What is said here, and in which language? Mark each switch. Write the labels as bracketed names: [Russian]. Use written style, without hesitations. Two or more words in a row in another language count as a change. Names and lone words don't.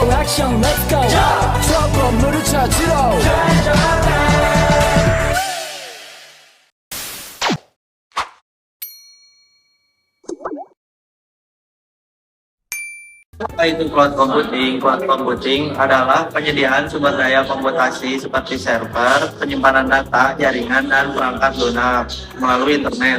[Korean] 액션 [English] let's go [Korean] 저 건물을 찾으러 [Indonesian] Apa itu [English] cloud computing? Cloud computing [Indonesian] adalah penyediaan sumber daya komputasi seperti server, penyimpanan data, jaringan, dan perangkat lunak melalui internet.